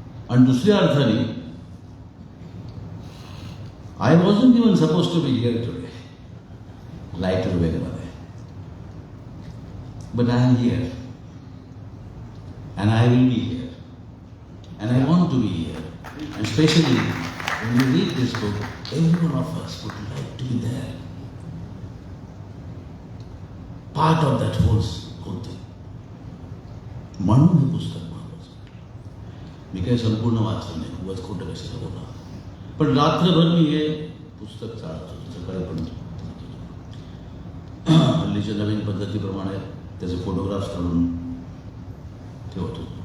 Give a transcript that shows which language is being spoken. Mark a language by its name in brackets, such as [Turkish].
[Marathi] आणि दुसऱ्या अर्थाने [English] I wasn't even suppose to be here today, lighter वेगमध्ये, but I am here and I will be here and I want to be here. And especially when you read this book, every one of us would like to be there, part of that whole thing. [Marathi] म्हणून हे पुस्तक महत्वाचं. मी काही संपूर्ण वाचलं नाही, उगाच खोटं कशाला बोला. पण रात्रभर मी हे पुस्तक चालत होतो, सकाळी पण हल्लीच्या नवीन पद्धतीप्रमाणे त्याचे फोटोग्राफ्स काढून ठेवत होतो.